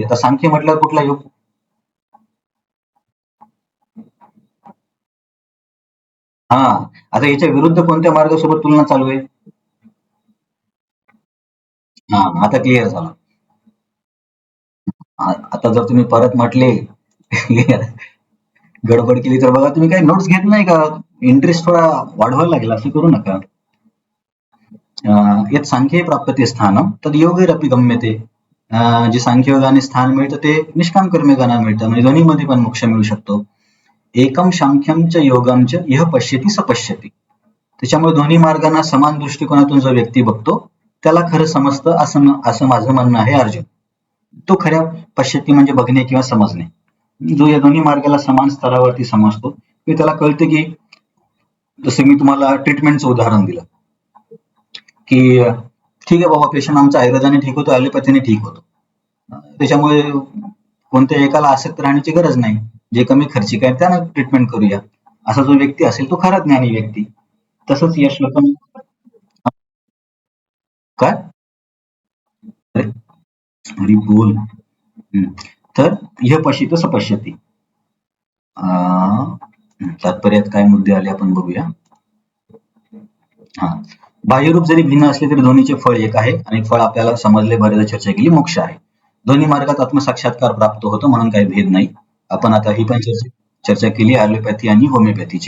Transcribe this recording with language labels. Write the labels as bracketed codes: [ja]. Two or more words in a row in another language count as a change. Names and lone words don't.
[mr] आता सांख्य म्हटल्यावर कुठला योग? आता याच्या विरुद्ध कोणत्या मार्गासोबत तुलना चालू आहे? आता क्लिअर झालं. आता जर तुम्ही परत म्हटले गडबड केली तर बघा, तुम्ही काही नोट्स घेत नाही का? इंटरेस्ट थोडा वाढवायला लागेल, असं करू नका. [sa] यत् सांख्ये प्राप्यते स्थानं तद योगैरपि गम्यते. [mr] जे सांख्ययोगाने स्थान मिळतं ते निष्काम कर्मयोगाने मिळतं, म्हणजे दोन्हीमध्ये पण मोक्ष मिळू शकतो. [sa] एकम सांख्यम च योगम च यह पश्यति स पश्यति. [mr] त्याच्यामुळे दोन्ही मार्गांना समान दृष्टिकोनातून जो व्यक्ती बघतो त्याला खरं समजतं, असं माझं म्हणणं आहे अर्जुन. तो खऱ्या पश्यती म्हणजे बघणे किंवा समजणे. जो या दोन्ही मार्गाला समान स्तरावरती समजतो की त्याला कळतं की, जसं मी तुम्हाला ट्रीटमेंटचं उदाहरण दिलं की ठीक आहे बाबा, पेशंट आमचा आयुर्वेदाने ठीक होतो, ॲलोपॅथीने ठीक होतो, त्याच्यामुळे कोणत्या एकाला आसक्त राहण्याची गरज नाही, जे कमी खर्चिक आहे त्यानं ट्रीटमेंट करूया, असा जो व्यक्ती असेल तो खरा ज्ञानी व्यक्ती. तसंच या श्लोकामध्ये काय अरे हरी बोल. [sa] तर यह पश्येत स पश्यति. [mr] तात्पर्यात काय मुद्दे आले आपण बघूया. हा, बाह्यरूप जरी भिन्न असले तरी दोन्हीचे फळ एक आहे आणि फळ आपल्याला समजले, बरेचदा चर्चा केली, मोक्ष आहे. दोन्ही मार्गात आत्मसाक्षात्कार प्राप्त होतो म्हणून काही भेद नाही. आपण आता ही पण चर्चा केली ॲलोपॅथी आणि होमिओपॅथीची.